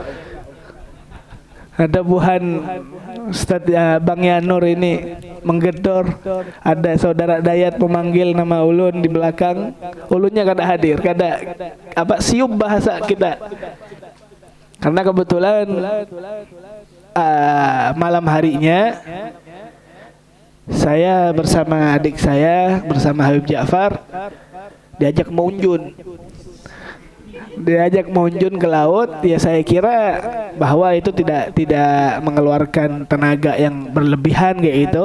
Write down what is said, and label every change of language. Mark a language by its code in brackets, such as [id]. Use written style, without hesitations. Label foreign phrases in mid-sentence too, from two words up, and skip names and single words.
[bjn] Ada buhan Ustaz Bang Yanur ini menggedor, ada saudara Dayat memanggil nama ulun di belakang, ulunnya kada hadir, kada siup bahasa kita. [id] Karena kebetulan malam harinya saya bersama adik saya, bersama Habib Ja'far diajak mengunjun ke laut. Ya saya kira bahwa itu tidak mengeluarkan tenaga yang berlebihan kayak gitu.